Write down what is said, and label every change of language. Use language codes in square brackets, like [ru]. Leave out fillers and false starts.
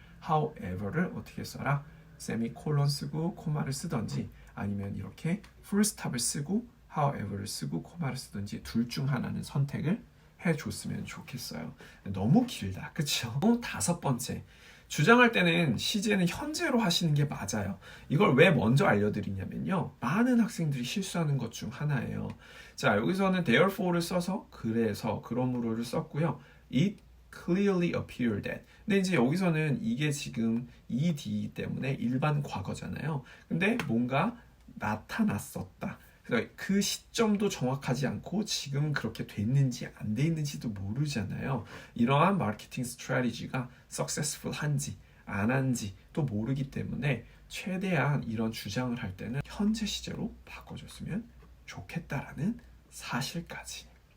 [ko] however를 어떻게 써라? 세미콜론 쓰고 코마를 쓰던지 아니면 이렇게 풀스탑을 쓰고 however를 쓰고 코마를 쓰든지 둘 중 하나는 선택을 해줬으면 좋겠어요. 너무 길다. 그쵸? 5번째. 주장할 때는 시제는 현재로 하시는 게 맞아요. 이걸 왜 먼저 알려드리냐면요. 많은 학생들이 실수하는 것 중 하나예요. 자, 여기서는 therefore를 써서 그래서, 그러므로를 썼고요. [en] It clearly appeared that. [ko] 근데 이제 여기서는 이게 지금 ed 때문에 일반 과거잖아요. 근데 뭔가 나타났었다. 그래서 그 시점도 정확하지 않고 지금 그렇게 됐는지 안 돼 있는지도 모르잖아요. 이러한 마케팅 스트래티지가 successful 한지 안 한지 또 모르기 때문에 최대한 이런 주장을 할 때는 현재 시제로 바꿔줬으면 좋겠다라는 사실까지.